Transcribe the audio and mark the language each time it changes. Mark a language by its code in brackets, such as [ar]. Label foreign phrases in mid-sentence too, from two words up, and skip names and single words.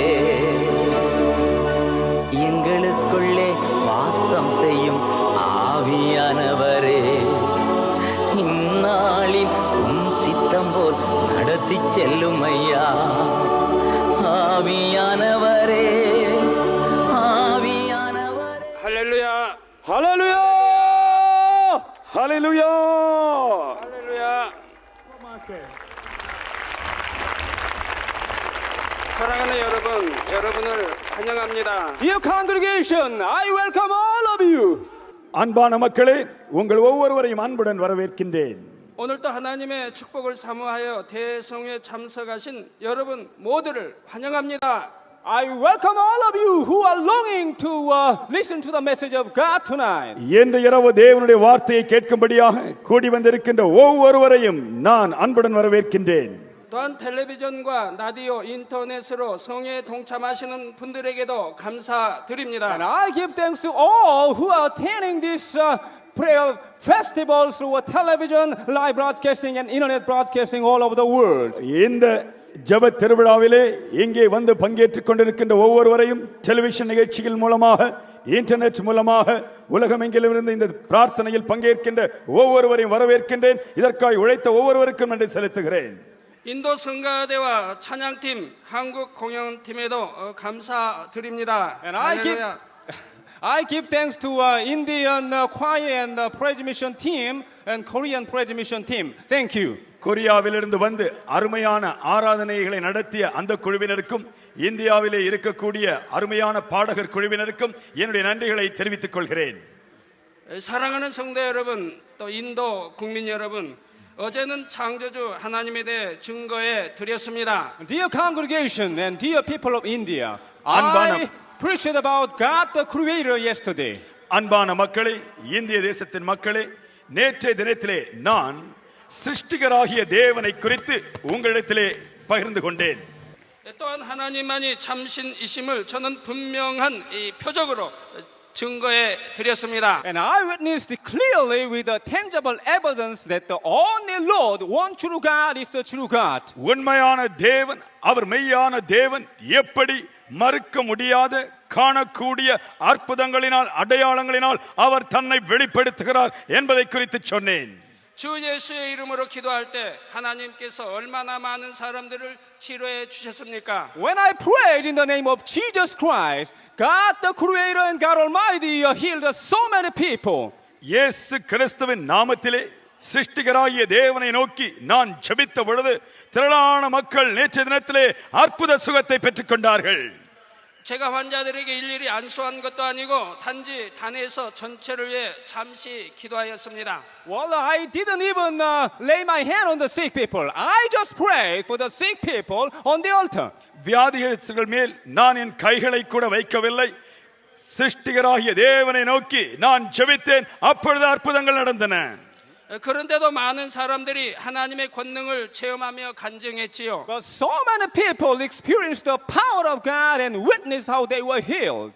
[ta] எங்களுக்குள்ளே வாசம் செய்யும் ஆவியானவரே, இந்நாளில் உம் சித்தம் போல் நடத்தி செல்லும் ஐயா, ஆவியானவரே ஆவியானவரே. [ko] 할렐루야 할렐루야! 할렐루야! 할렐루야. 사랑하는 여러분, 여러분을 환영합니다. [en] Dear congregation, I welcome all of you. [ta] அன்பான மக்களே, உங்கள் ஒவ்வொருவரையும் அன்புடன் வரவேற்கின்றேன். [ko] 오늘도 하나님의 축복을 사모하여 대성회에 참석하신 여러분 모두를 환영합니다. [en] I welcome all of you who are longing to listen to the message of God tonight. [ta] இன்று இரவு தேவனுடைய வார்த்தையை கேட்கும்படியாக கூடி வந்திருக்கின்ற ஒவ்வொருவரையும் நான் அன்புடன் வரவேற்கின்றேன். [ko] 또한 텔레비전과 라디오, 인터넷으로 성회에 동참하시는 분들에게도 감사드립니다. [en] And I give thanks to all who are attending this prayer festival through television, live broadcasting and internet broadcasting all over the world. [ta] இந்த ஜெப திருவிழாவிலே இங்கே வந்து பங்கேற்றுக் கொண்டிருக்கின்ற ஒவ்வொருவரையும் டெலிவிஷன் நிகழ்ச்சிகள் மூலமாக, இன்டர்நெட் மூலமாக உலகமெங்கிலிருந்து இந்த பிரார்த்தனையில் பங்கேற்கின்ற ஒவ்வொருவரையும் வரவேற்கின்றேன். இதற்காக உழைத்த ஒவ்வொருவருக்கும் நன்றி செலுத்துகிறேன். [ko] 인도 성가대와 찬양팀, 한국 공연팀에도 감사드립니다. [en] And I give thanks to Indian choir and praise mission team and Korean praise mission team. Thank you. [ta] கொரியாவிலிருந்து வந்து அருமையான ஆராதனைகளை நடத்திய அந்த குழுவினருக்கும், இந்தியாவிலே இருக்கக்கூடிய அருமையான பாடகர் குழுவினருக்கும் என்னுடைய நன்றிகளை தெரிவித்துக் கொள்கிறேன். [ko] 사랑하는 성도 여러분, 또 인도 국민 여러분, 어제는 창조주 하나님에 대해 증거해 드렸습니다. [en] Dear congregation and dear people of India, I preached about God the Creator yesterday. [ta] அன்பான மக்களே, இந்திய தேசத்தின் மக்களே, நேற்றைய தினத்திலே நான் சிருஷ்டிகராகிய தேவனை குறித்து உங்களிடத்திலே பகிர்ந்து கொண்டேன். [ko] 또한 하나님만이 참신이심을 저는 분명한 이 표적으로 증거해 드렸습니다. [en] And I witnessed clearly with the tangible evidence that the only Lord, one true God, is the true God. [ta] உண்மையான தேவன், அவர் மெய்யான தேவன், எப்படி மறுக்க முடியாத காணக்கூடிய அற்புதங்களினால் அடையாளங்களினால் அவர் தன்னை வெளிப்படுத்துகிறார் என்பதை குறித்து சொன்னேன். [ko] 주 예수의 이름으로 기도할 때 하나님께서 얼마나 많은 사람들을 치료해 주셨습니까? [en] When I prayed in the name of Jesus Christ, God the Creator and God Almighty healed so many people. [ta] இயேசு கிறிஸ்துவின் நாமத்திலே சிருஷ்டிகராகிய தேவனை நோக்கி நான் ஜெபித்த பொழுது திரளான மக்கள் நேற்றைய தினத்திலே அற்புத சுகத்தை பெற்றுக் கொண்டார்கள். [ko] 제가 환자들에게 일일이 안수한 것도 아니고 단지 단에서 전체를 위해 잠시 기도하였습니다. [en] Well, I didn't even lay my hand on the sick people. I just prayed for the sick people on the altar. [ta] வியாதிகள் மேல் நான் என் கைகளை கூட வைக்கவில்லை. சிருஷ்டிகராகிய தேவனை நோக்கி நான் ஜெபித்தேன். அப்பொழுது அற்புதங்கள் நடந்தன. [ko] 그런데도 많은 사람들이 하나님의 권능을 체험하며 간증했지요. [en] But so many people experienced the power of God and witnessed how they were healed.